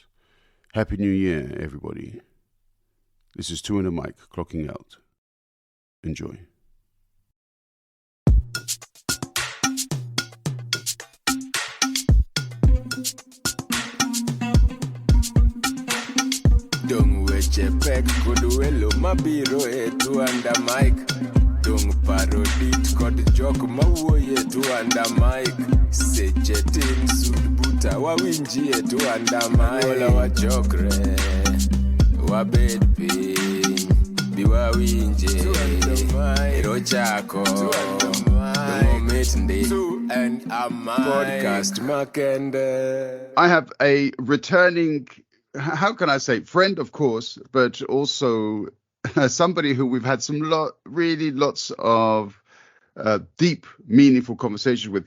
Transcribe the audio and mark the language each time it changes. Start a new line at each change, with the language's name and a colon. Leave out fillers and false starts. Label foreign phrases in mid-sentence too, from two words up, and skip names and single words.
English: Happy New Year, everybody. This is Two and a Mic clocking out. Enjoy.
Luo (Kenya and Tanzania): Dung weche pek kod welo mabiro e Two and a Mic. Dung parodit kod jok mawuoye Two and a Mic. Seche tin sud buta wawinji e Two and a Mic. Wola wachokre wabed piny bi wawinje ero chako moment ndi Two and a Mic podcast makende.
English: I have a returning, how can I say, friend, of course, but also somebody who we've had some lots of deep, meaningful conversations with.